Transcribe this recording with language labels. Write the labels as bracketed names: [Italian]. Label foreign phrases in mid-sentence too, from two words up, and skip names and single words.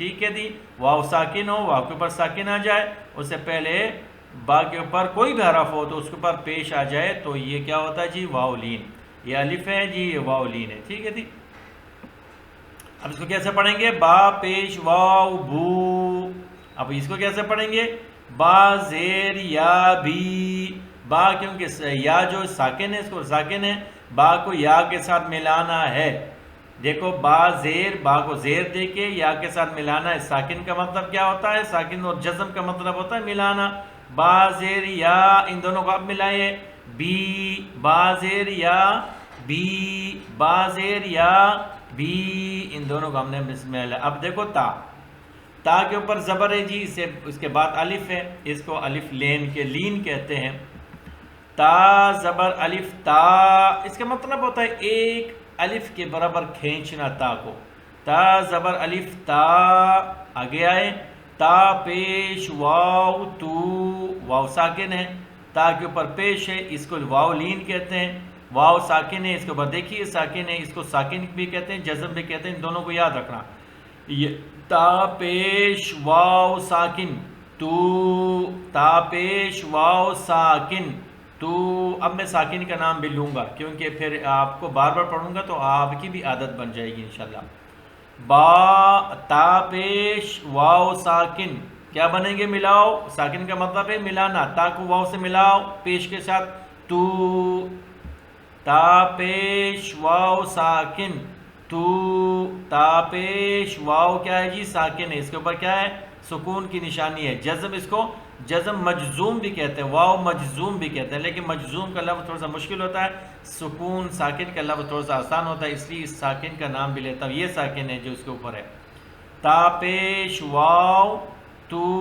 [Urdu] ٹھیک ہے جی، واو ساکن ہو، واو کے اوپر ساکن آ جائے، اس سے پہلے با کے اوپر کوئی بھی حرف ہو تو اس کے اوپر پیش آ جائے، تو یہ کیا ہوتا ہے جی؟ واو لین۔ یہ الف ہے جی، یہ واو لین ہے۔ ٹھیک ہے جی، اب اس کو کیسے پڑھیں گے؟ با پیش واو بو۔ اب اس کو کیسے پڑھیں گے؟ با زیر یا بی، با کیونکہ یا جو ساکن ہے اس کو ساکن ہے، با کو یا کے ساتھ ملانا ہے. دیکھو با زیر، با کو زیر دے کے یا کے ساتھ ملانا ہے. ساکن کا مطلب کیا ہوتا ہے؟ ساکن اور جزم کا مطلب ہوتا ہے ملانا. با زیر یا، ان دونوں کو اب ملائے. بی، با زیر یا بی، با زیر یا بی، ان دونوں کو ہم نے ملایا. اب دیکھو تا، تا کے اوپر زبر ہے جی، اس کے بعد الف ہے، اس کو الف لین کے لین کہتے ہیں. تا زبر الف تا، اس کا مطلب ہوتا ہے ایک الف کے برابر کھینچنا تا کو. تا زبر الف تا، آگے آئے. تا پیش واو تو، واو ساکن ہے، تا کے اوپر پیش ہے، اس کو واو لین کہتے ہیں. واو ساکن ہے، اس کے اوپر دیکھیے ساکن ہے، اس کو ساکن بھی کہتے ہیں، جزم بھی کہتے ہیں. ان دونوں کو یاد رکھنا. تا پیش واو ساکن تو، تا پیش واو ساکن تو. اب میں ساکن کا نام بھی لوں گا کیونکہ پھر آپ کو بار بار پڑھوں گا تو آپ کی بھی عادت بن جائے گی [Arabic] انشاءاللہ. [Urdu] با، تا پیش واو ساکن، کیا بنیں گے؟ ملاؤ. ساکن کا مطلب ہے ملانا. تا کو واو سے ملاؤ پیش کے ساتھ، تو. تا پیش واو ساکن تو، تا پیش واو کیا ہے جی؟ ساکن ہے، اس کے اوپر کیا ہے؟ سکون کی نشانی ہے. جزم، اس کو جزم مجزوم بھی کہتے ہیں، واو مجزوم بھی کہتے ہیں، لیکن مجزوم کا لفظ تھوڑا سا مشکل ہوتا ہے، سکون ساکن کا لفظ تھوڑا سا آسان ہوتا ہے، اس لیے اس ساکن کا نام بھی لیتا ہوں. یہ ساکن ہے جو اس کے اوپر ہے. تا پیش واو تو.